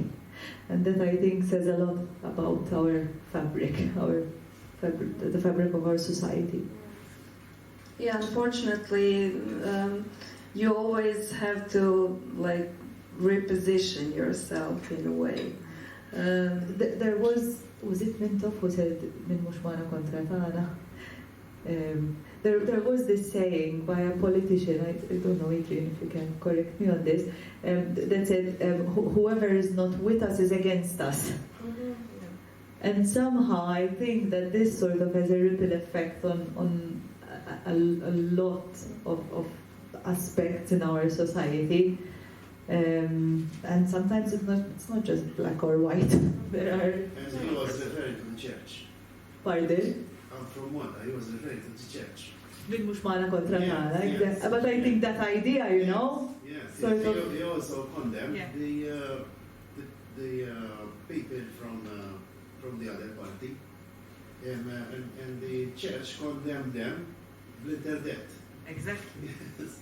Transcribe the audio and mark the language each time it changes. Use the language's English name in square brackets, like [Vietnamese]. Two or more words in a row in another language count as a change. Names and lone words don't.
[English] And that, I think, says a lot about our fabric, the fabric of our society. Yeah, unfortunately, you always have to reposition yourself in a way. There was it Mintof who said [Maltese] min mux mana kontra tagħna? [English] There was this saying by a politician, I don't know, Adrian, if you can correct me on this, that said, whoever is not with us is against us. Mm-hmm. And somehow I think that this sort of has a ripple effect on a lot of aspects in our society. And sometimes it's not just black or white. There are... And he was referring to the church. Pardon? I'm from Malta, he was referring to the church. [Maltese] Min mux maħna kontra tagħna. [English] But I think that idea, you know? Yes, sort of... he also condemned the people from the other party. And the church condemned them with their death. Exactly. Yes.